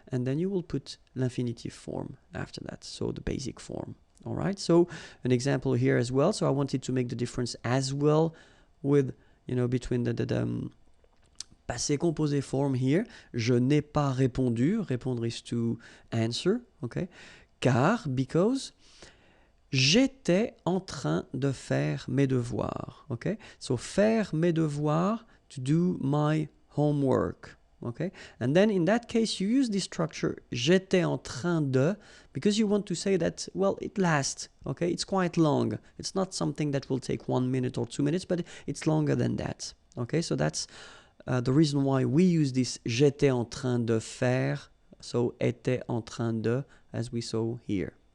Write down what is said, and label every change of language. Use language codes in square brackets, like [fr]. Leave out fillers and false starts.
[en] And then you will put l'infinitive form after that, so the basic form. All right, so an example here as well. So I wanted to make the difference as well with, between the passé composé form here. [fr] Je n'ai pas répondu. Répondre [en] is to answer, okay? [fr] Car, because, j'étais en train de faire mes devoirs, okay? [en] So [fr] faire mes devoirs, [en] to do my homework. Okay, and then in that case you use this structure [fr] j'étais en train de [en] because you want to say that, well, it lasts, okay, it's quite long, it's not something that will take 1 minute or 2 minutes, but it's longer than that. Okay, so that's the reason why we use this [fr] j'étais en train de faire, [en] so [fr] était en train de, [en] as we saw here.